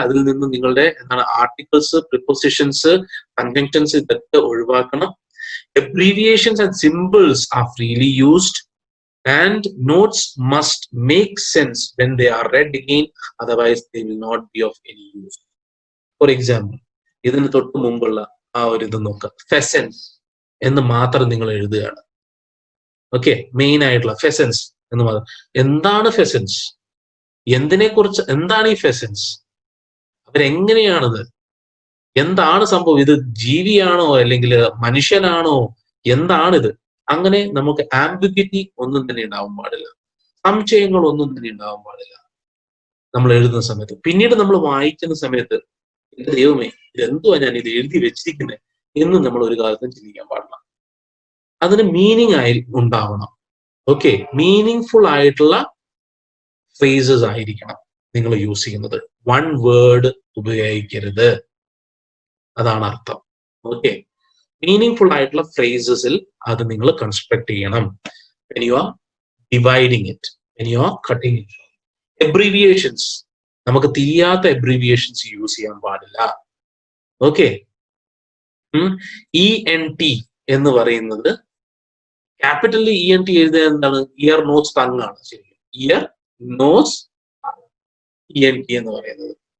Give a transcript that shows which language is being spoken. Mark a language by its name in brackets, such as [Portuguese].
[Malayalam] അതിൽ നിന്ന് നിങ്ങളുടെ എന്താണ് ആർട്ടിക്കിൾസ്, പ്രിപ്പോസിഷൻസ്, കൺജങ്ഷൻസ് ഇതൊക്കെ ഒഴിവാക്കണം. [English] Abbreviations and symbols are freely used, and notes must make sense when they are read again, otherwise they will not be of any use. [Malayalam] For example, ഇതിന് തൊട്ട് മുമ്പുള്ള ആ ഒരു ഇത് നോക്കുക. ഫെസൻസ് എന്ന് മാത്രം നിങ്ങൾ എഴുതുകയാണ്. ഓക്കെ, മെയിൻ ആയിട്ടുള്ള ഫെസൻസ് എന്ന് മാത്രം. എന്താണ് ഫെസൻസ്? എന്തിനെ കുറിച്ച്? എന്താണ് ഈ ഫെസൻസ്? അവരെങ്ങനെയാണത്? എന്താണ് സംഭവം? ഇത് ജീവിയാണോ അല്ലെങ്കിൽ മനുഷ്യനാണോ? എന്താണിത്? അങ്ങനെ നമുക്ക് ആംബിഗ്വിറ്റി ഒന്നും തന്നെ ഉണ്ടാവാൻ പാടില്ല, സംശയങ്ങൾ ഒന്നും തന്നെ ഉണ്ടാവാൻ പാടില്ല നമ്മൾ എഴുതുന്ന സമയത്ത്. പിന്നീട് നമ്മൾ വായിക്കുന്ന സമയത്ത് എന്റെ ദൈവമേ, ഇതെന്തുവാ ഞാൻ ഇത് എഴുതി വെച്ചിരിക്കുന്നത് എന്ന് നമ്മൾ ഒരു കാലത്തും ചിന്തിക്കാൻ പാടില്ല. അതിന് മീനിങ് ആയി ഉണ്ടാവണം. ഓക്കെ, മീനിങ് ഫുൾ ആയിട്ടുള്ള ഫ്രേസസ് ആയിരിക്കണം നിങ്ങൾ യൂസ് ചെയ്യുന്നത്. വൺ വേർഡ് ഉപയോഗിക്കരുത്, അതാണ് അർത്ഥം. ഓക്കെ, മീനിങ് ഫുൾ ആയിട്ടുള്ള ഫ്രേസസിൽ അത് നിങ്ങൾ കൺസ്ട്രക്ട് ചെയ്യണം. [English] when you are dividing it, when you are cutting it. [Malayalam] Abbreviations, നമുക്ക് തിരിയാത്ത അബ്രീവിയേഷൻസ് യൂസ് ചെയ്യാൻ പാടില്ല. ഓക്കെ, ENT എന്ന് പറയുന്നത് ക്യാപിറ്റലിൽ ENT എഴുതുക എന്താണ്? ഇയർ നോസ് ടങ് ആണ്. ശരി, ഇയർ നോസ് ENT എന്ന് പറയുന്നത്.